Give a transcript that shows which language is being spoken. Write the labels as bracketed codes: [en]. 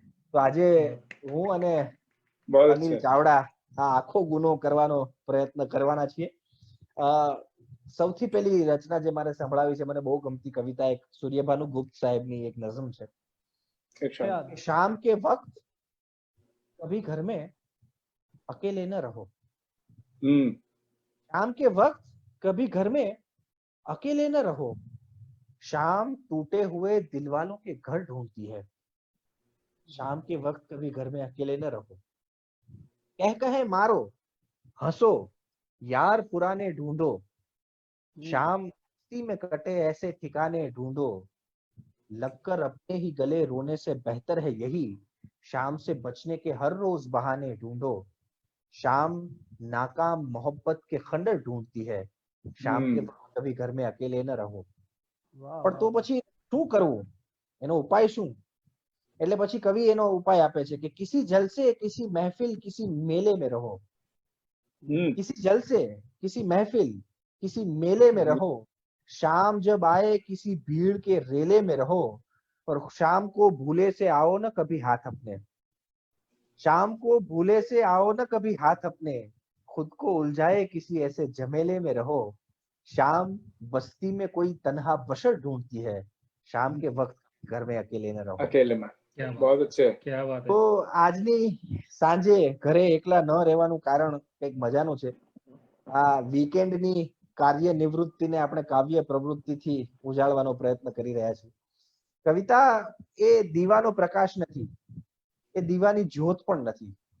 [gu] તો આજે હું અને અનિલ ચાવડા આ આખો ગુનો કરવાનો પ્રયત્ન કરવાના છીએ. સૌથી પહેલી રચના જે મારે સંભળાવી છે, મને બહુ ગમતી કવિતા એક સૂર્યભાનુ ગુપ્ત સાહેબની એક નઝમ છે. [hi] શામ કે વક્ત કભી ઘર में अकेले न रहो. शाम के वक्त कभी घर में अकेले न रहो. शाम टूटे हुए दिल वालों के घर ढूंढती है. शाम के वक्त कभी घर में अकेले न रहो. कह कहे मारो हंसो यार पुराने ढूंढो. शाम में कटे ऐसे ठिकाने ढूंढो. लगकर अपने ही गले रोने से बेहतर है यही. शाम से बचने के हर रोज बहाने ढूंढो. शाम नाकाम मोहब्बत के खंडर ढूंढती है. शाम के कभी घर में अकेले न रहो. [gu] પણ તો પછી શું કરવું, એનો ઉપાય શું? એટલે પછી કવિ એનો ઉપાય આપે છે કે કિસી જલસે કિસી મહેફિલ કિસી મેલે में रहो. [hi] किसी जलसे किसी महफिल किसी मेले में रहो. शाम जब आए किसी भीड़ के रेले में रहो. और शाम को भूले से आओ न कभी हाथ अपने. शाम को भूले से आओ न कभी हाथ अपने. खुद को उलझाए किसी ऐसे झमेले में रहो. शाम बस्ती में कोई तन्हा बशर ढूंढती है. शाम के वक्त घर में अकेले न रहो. अकेले में बहुत अच्छे. [gu] તો આજની સાંજે ઘરે એકલા ન રહેવાનું કારણ કંઈક મજાનું છે. આ વીકેન્ડની કાર્ય નિવૃત્તિને આપણે કાવ્ય પ્રવૃત્તિથી ઉજાળવાનો પ્રયત્ન કરી રહ્યા છીએ. કવિતા એ દીવાનો પ્રકાશ નથી, એ દીવાની જ્યોત પણ નથી.